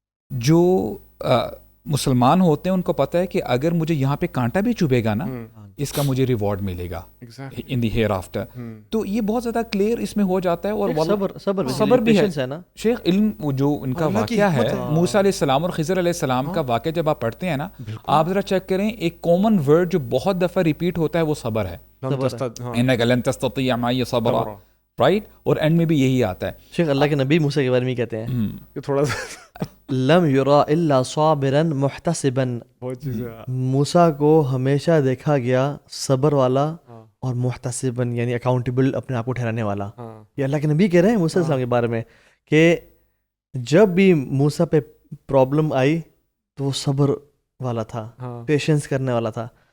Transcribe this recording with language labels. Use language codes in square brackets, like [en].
[ur] جو مسلمان ہوتے ہیں ان کو پتہ ہے کہ اگر مجھے یہاں پہ کانٹا بھی چبھے گا نا, اس کا مجھے ریوارڈ ملے گا [en] In the hereafter. [ur] تو یہ بہت زیادہ کلیئر اس میں ہو جاتا ہے. اور صبر بھی ہے نا شیخ. علم جو ان کا واقعہ ہے, موسیٰ علیہ السلام اور خضر علیہ السلام کا واقعہ جب آپ پڑھتے ہیں نا, آپ ذرا چیک کریں, ایک کامن ورڈ جو بہت دفعہ ریپیٹ ہوتا ہے وہ صبر ہے. [ar] انک لن تستطیع معی صبرا, رائٹ. [ur] اور اینڈ میں بھی یہی آتا ہے. شیخ اللہ کے نبی موسیٰ کے بارے میں کہتے ہیں کہ تھوڑا سا [ar] لم یرا الا صابرا محتسبا, [ur] موسیٰ کو ہمیشہ دیکھا گیا صبر والا اور محتسبا, یعنی اکاؤنٹیبل, اپنے آپ کو ٹھہرانے والا. یہ اللہ کے نبی کہہ رہے ہیں موسیٰ السلام کے بارے میں کہ جب بھی موسیٰ پہ پرابلم آئی تو وہ صبر والا تھا, پیشنس کرنے والا تھا.